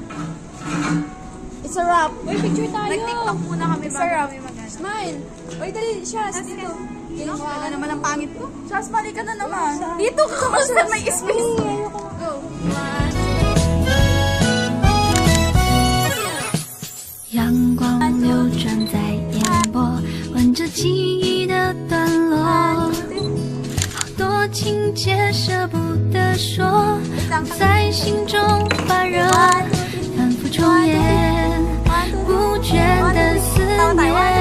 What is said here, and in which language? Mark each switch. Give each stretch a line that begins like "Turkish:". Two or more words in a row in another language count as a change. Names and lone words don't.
English: It's a wrap.
Filipino: Uy, picture tayo. Nag-TikTok muna kami
English: It's a
Filipino: bago
English: wrap.
Filipino: kami mag-ano. Smile. Uy, dali. Shaz, dito. Wala naman ang pangit ko. Shaz, balik ka na naman. Dito ka kasi may space. Go.
Chinese: 阳光流转在眼波，吻着记忆的段落，好多情节舍不得说，在心中发热，反复重演，不倦的思念。